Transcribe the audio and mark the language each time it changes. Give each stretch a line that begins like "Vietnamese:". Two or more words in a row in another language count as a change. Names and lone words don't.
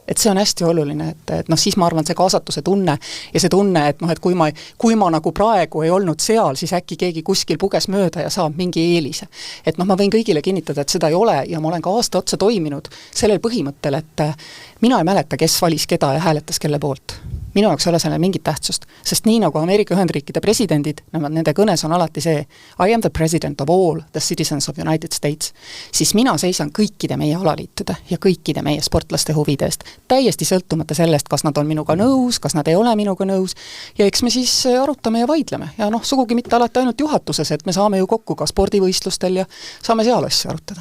Estonian: Et see on hästi oluline, et siis ma arvan, see kaasatuse tunne ja see tunne, et kui ma nagu praegu ei olnud seal, siis äkki keegi kuskil puges mööda ja saab mingi eelise. Et ma võin kõigile kinnitada, et seda ei ole ja ma olen ka aasta otsa toiminud sellel põhimõttel, et mina ei mäleta, kes valis keda ja hääletas kelle poolt. Minu jaoks ei ole selle mingit tähtsust, sest nii nagu Ameerika Ühendriikide presidendid, nende kõnes on alati see
English: I am the president of all the citizens of United States,
Estonian: siis mina seisan kõikide meie alaliitude ja kõikide meie sportlaste huvide eest, täiesti sõltumata sellest, kas nad on minuga nõus, kas nad ei ole minuga nõus ja eks me siis arutame ja vaidleme ja sugugi mitte alati ainult juhatuses, et me saame ju kokku ka spordivõistlustel ja saame seal asju arutada.